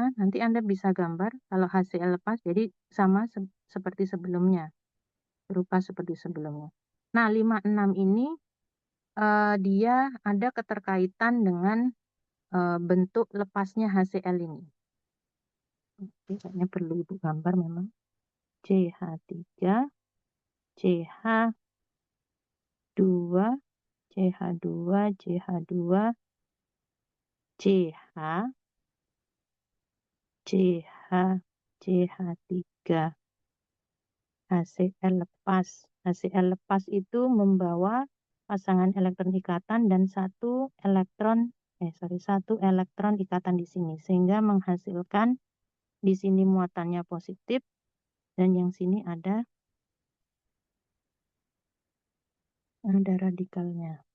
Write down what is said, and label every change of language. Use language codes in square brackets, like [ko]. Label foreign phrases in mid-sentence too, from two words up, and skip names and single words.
[id] Nanti Anda bisa gambar kalau HCl lepas, jadi sama seperti sebelumnya. Berupa seperti sebelumnya. Nah, 56 ini dia ada keterkaitan dengan bentuk lepasnya HCl ini. Oke, kayaknya perlu Ibu gambar memang. CH3, CH2, CH2, CH2, CH, CH, CH3, HCl lepas. HCl lepas itu membawa pasangan elektron ikatan dan satu elektron ikatan di sini, sehingga menghasilkan di sini muatannya positif dan yang sini ada radikalnya.